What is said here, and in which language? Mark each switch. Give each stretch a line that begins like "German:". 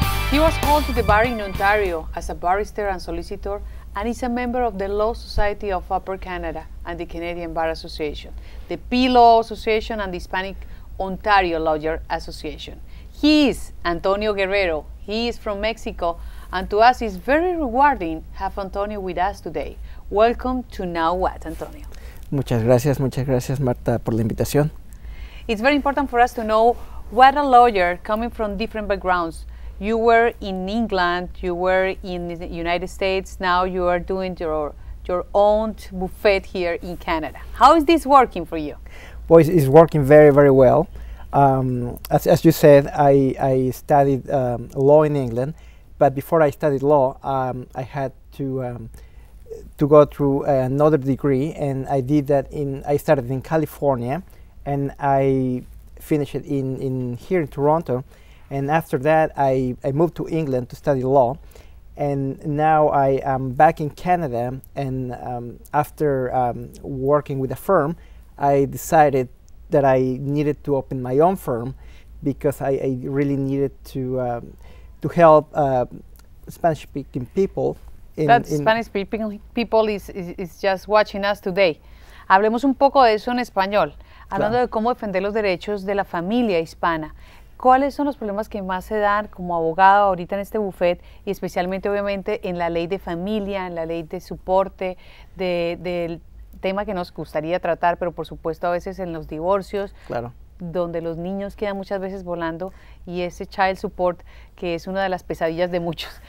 English: He was called to the bar in Ontario as a barrister and solicitor, and is a member of the Law Society of Upper Canada and the Canadian Bar Association, the P-Law Association, and the Hispanic Ontario Lawyer Association. He is Antonio Guerrero. He is from Mexico, and to us it's very rewarding to have Antonio with us today. Welcome to Now What, Antonio.
Spanish: Muchas gracias, Marta, por la invitación.
English: It's very important for us to know what a lawyer coming from different backgrounds. You were in England, you were in the United States, now you are doing your own buffet here in Canada. How is this working for you? Well, it's working very, very well. As you said, I studied law in England, but before I studied law, I had to go through another degree, and I did that I started in California, and I finished it here in Toronto. And after that, I moved to England to study law, and now I am back in Canada. And after working with a firm, I decided that I needed to open my own firm because I really needed to help Spanish-speaking people. Spanish-speaking people is just watching us today.
Spanish: Hablemos un poco de eso en español, hablando de cómo defender los derechos de la familia hispana. ¿Cuáles son los problemas que más se dan como abogado ahorita en este buffet, y especialmente obviamente en la ley de familia, en la ley de soporte, del tema que nos gustaría tratar, pero por supuesto a veces en los divorcios, donde los niños quedan muchas veces volando, y ese child support que es una de las pesadillas de muchos?